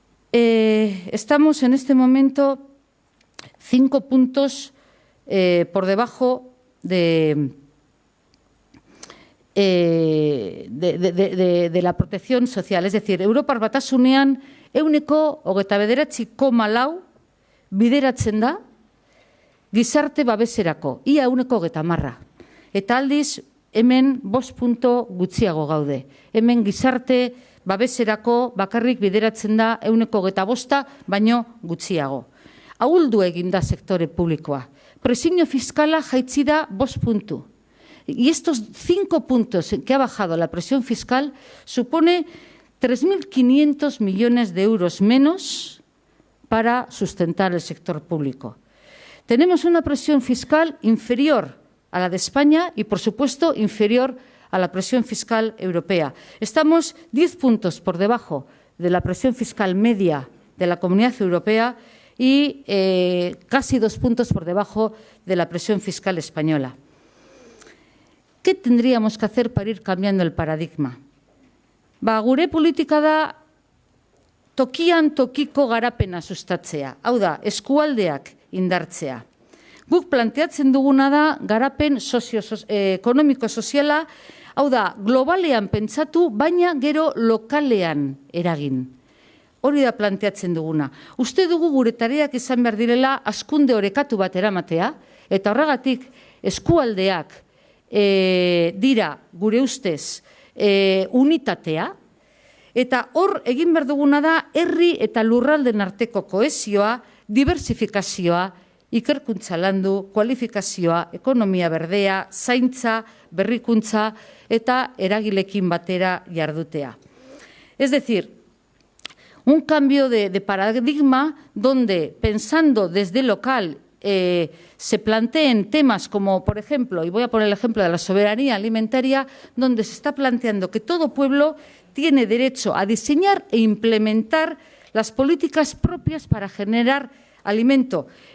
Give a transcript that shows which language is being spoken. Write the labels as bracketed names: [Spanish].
[Spanish] Estamos en este momento 5 puntos por debajo de la protección social. Es decir, [Basque] Europar Batasunean 29,4 bideratzen da gizarte babeserako, ia 30. Eta aldiz, hemen 5 punto gutxiago gaude. Hemen gizarte babeserako bakarrik bideratzen da 25, baino gutxiago. Ahuldu egin da sektore publikoa. Presiño fiskala jaitsi da 5 puntu. [Spanish] Y estos 5 puntos que ha bajado la presión fiscal supone 3.500 millones de euros menos para sustentar el sector público. Tenemos una presión fiscal inferior a la de España y, por supuesto, inferior a la presión fiscal europea. Estamos 10 puntos por debajo de la presión fiscal media de la Comunidad Europea y casi 2 puntos por debajo de la presión fiscal española. ¿Qué tendríamos que hacer para ir cambiando el paradigma? [Basque] Gure politika da tokian tokiko garapena sustatzea, hau da, eskualdeak indartzea. Guk planteatzen duguna da garapen ekonomiko-soziala, hau da, globalean pentsatu, baina gero lokalean eragin. Hori da planteatzen duguna. Uste dugu gure tareak izan behar direla hazkunde orekatu bat eramatea, eta horregatik eskualdeak dira gure ustez unitatea, eta hor egin behar duguna da herri eta lurralden arteko kohesioa, diversifikazioa, ikerkuntza landu, kualifikazioa, ekonomia berdea, zaintza, berrikuntza eta eragilekin batera jardutea. [Spanish] Es decir, un cambio de paradigma donde, pensando desde local, se planteen temas como, por ejemplo, y voy a poner el ejemplo de la soberanía alimentaria, donde se está planteando que todo pueblo tiene derecho a diseñar e implementar las políticas propias para generar alimento.